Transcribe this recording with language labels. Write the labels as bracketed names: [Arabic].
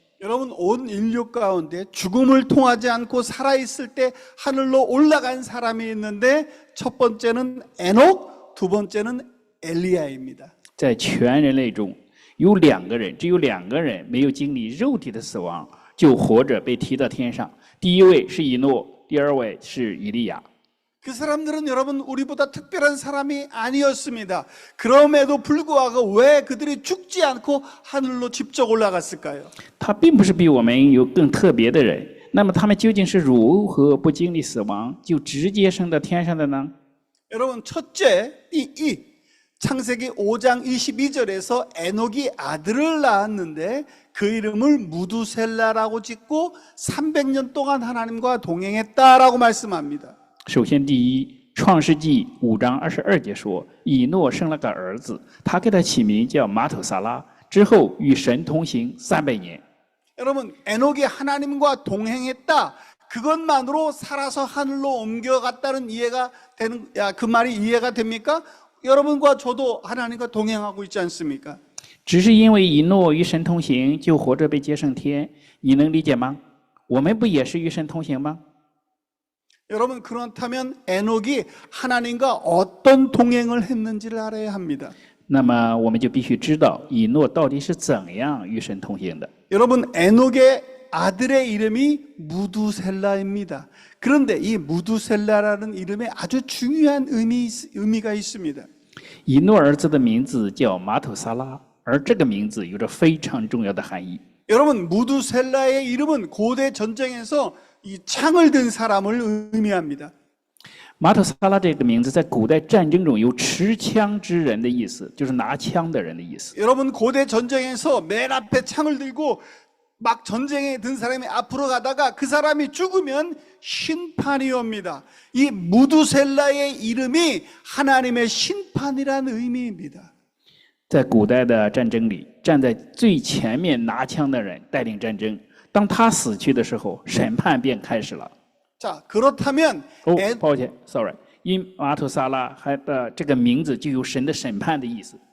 [Korean] 여러분 온 인류 가운데 죽음을 통하지 않고 살아있을 때 하늘로 올라간 사람이 있는데 첫 번째는 에녹, 두 번째는 엘리야입니다. [Chinese] 在全人类中，有两个人，只有两个人没有经历肉体的死亡，就活着被提到天上。第一位是以诺，第二位是以利亚。 [Korean] 그 사람들은 여러분 우리보다 특별한 사람이 아니었습니다. 그럼에도 불구하고 왜 그들이 죽지 않고 하늘로 직접 올라갔을까요? [Chinese] 他并不是比我们有更特别的人，那么他们究竟是如何不经历死亡就直接升到天上的呢？ [Korean] 여러분 첫째 이 창세기 5장 22절에서 에녹이 아들을 낳았는데 그 이름을 무두셀라라고 짓고 300년 동안 하나님과 동행했다라고 말씀합니다. [Chinese] 首先，第一，《创世纪》5章22节说，以诺生了个儿子，他给他起名叫马土撒拉，之后与神同行300年。 [Korean] 여러분 에녹이 하나님과 동행했다. 그것만으로 살아서 하늘로 옮겨갔다는 이해가 되는 그 말이 이해가 됩니까? 여러분과 저도 하나님과 동행하고 있지 않습니까? [Chinese] 只是因为以诺与神同行，就活着被接升天，你能理解吗？我们不也是与神同行吗？ [Korean] 여러분 그렇다면 에녹이 하나님과 어떤 동행을 했는지를 알아야 합니다. [Chinese] 那么我们就必须知道以诺到底是怎样与神同行的。 [Korean] 여러분 에녹의 아들의 이름이 무두셀라입니다. 그런데 이 무두셀라라는 이름에 아주 중요한 의미가 있습니다. [Chinese] 以诺儿子的名字叫马土撒拉，而这个名字有着非常重要的含义。 [Korean] 여러분 무두셀라의 이름은 고대 전쟁에서 이 창을 든 사람을 의미합니다. [Chinese] 马土撒拉这个名字在古代战争中有持枪之人的意思，就是拿枪的人的意思。 [Korean] 여러분 고대 전쟁에서 맨 앞에 창을 들고 막 전쟁에 든 사람이 앞으로 가다가 그 사람이 죽으면 심판이 옵니다. 이 무두셀라의 이름이 하나님의 심판이라는 의미입니다. [Chinese] 在古代的战争里，站在最前面拿枪的人带领战争，当他死去的时候，审判便开始了。 [Korean] 자, 그렇다면 [Chinese] 抱歉 ， [English] sorry， [Chinese] 因马土撒拉还的这个名字就有神的审判的意思。